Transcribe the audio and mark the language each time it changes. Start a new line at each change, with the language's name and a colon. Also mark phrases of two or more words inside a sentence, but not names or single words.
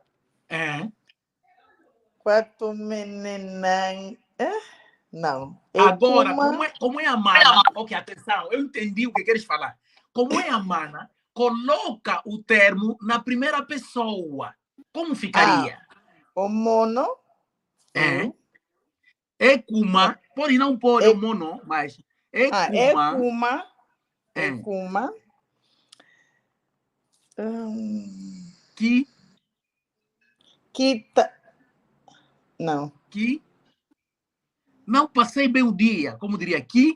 Portuguese: Quatro menenan. Não. Agora, como é a Mana? Ok, atenção, eu entendi o que queres falar. Como é a Mana, coloca o termo na primeira pessoa. Como ficaria?
Kongo: O mono. Ekuma.
Portuguese: Pode não pôr o mono, mas Ekuma.
Kongo: Ekuma.
Portuguese: Não. Que não passei bem o dia, como diria aqui.